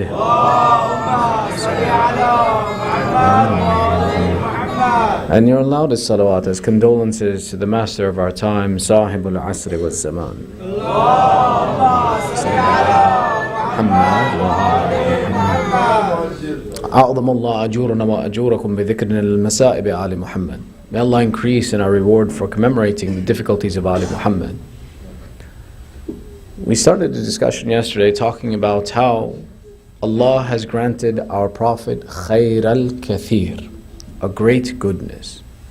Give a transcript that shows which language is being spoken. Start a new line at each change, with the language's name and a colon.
English: And your loudest salawat as condolences to the master of our time, Sahibul Asri wal Zaman.
Arabic: أعظم الله أجورنا وأجوركم بذكرنا المسائب آل Muhammad.
English: May Allah increase in our reward for commemorating the difficulties of Ali Muhammad. We started a discussion yesterday talking about how Allah has granted our Prophet Khayr al-Kathir, a great goodness.